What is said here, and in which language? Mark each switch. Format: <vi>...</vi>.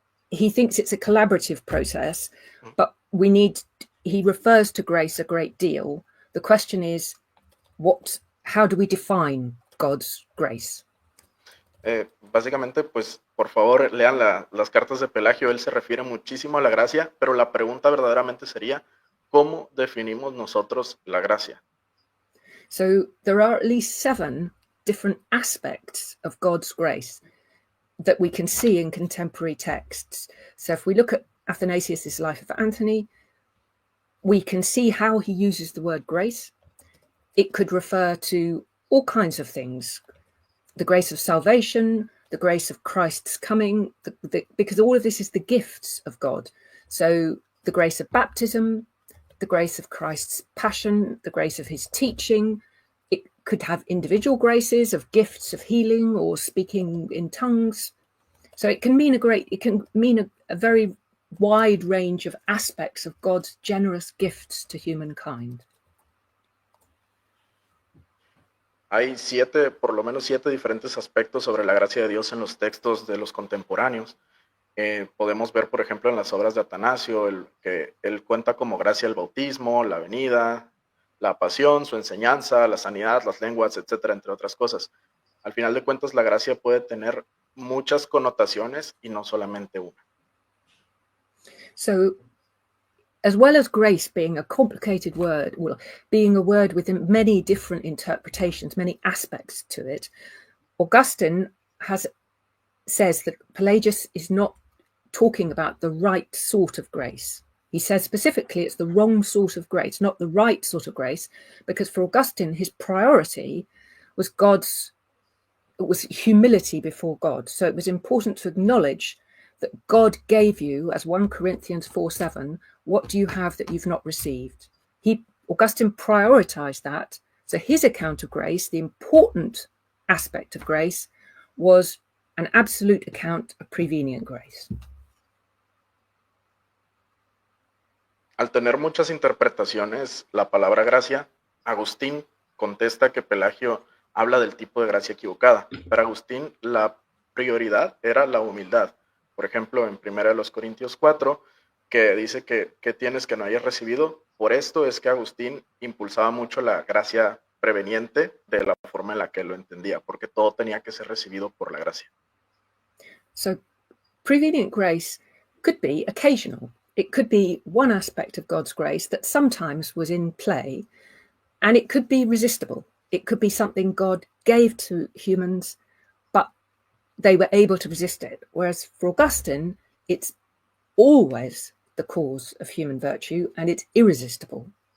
<en>He thinks it's a collaborative process, but he refers to grace a great deal. The question is, how do we define God's grace?</en> <es>Básicamente, pues, por favor, lean las cartas de Pelagio. Él se refiere muchísimo a la gracia, pero la pregunta verdaderamente sería, ¿cómo definimos nosotros la gracia?</es> <en>So there are at least 7 different aspects of God's grace that we can see in contemporary texts. So if we look at Athanasius' Life of Anthony, we can see how he uses the word grace. It could refer to all kinds of things, the grace of salvation, the grace of Christ's coming, because all of this is the gifts of God. So the grace of baptism, the grace of Christ's passion, the grace of his teaching. It could have individual graces of gifts of healing or speaking in tongues. So it can mean a very wide range of aspects of God's generous gifts to humankind.</en> <es>Hay por lo menos 7 diferentes aspectos sobre la gracia de Dios en los textos de los contemporáneos. Podemos ver, por ejemplo, en las obras de Atanasio, que él cuenta como gracia el bautismo, la venida, la pasión, su enseñanza, la sanidad, las lenguas, etcétera, entre otras cosas. Al final de cuentas, la gracia puede tener muchas connotaciones y no solamente una.</es> <en>So, as well as grace being a complicated word, well, being a word with many different interpretations, many aspects to it, Augustine says that Pelagius is not talking about the right sort of grace. He says specifically it's the wrong sort of grace, not the right sort of grace, because for Augustine, his priority was humility before God. So it was important to acknowledge that God gave you, as 1 Corinthians 4:7, what do you have that you've not received? Augustine prioritized that. So his account of grace, the important aspect of grace, was an absolute account of prevenient grace.</en> <es>Al tener muchas interpretaciones, la palabra gracia, Agustín contesta que Pelagio habla del tipo de gracia equivocada. Para Agustín, la prioridad era la humildad. Por ejemplo, en 1 Corintios 4, que dice que tienes que no hayas recibido. Por esto es que Agustín impulsaba mucho la gracia preveniente de la forma en la que lo entendía, porque todo tenía que ser recibido por la gracia.</es> <en>So, prevenient grace could be occasional. It could be one aspect of God's grace that sometimes was in play, and it could be resistible. It could be something God gave to humans, but they were able to resist it. Whereas for Augustine, it's always the cause of human virtue, and it's irresistible.</en>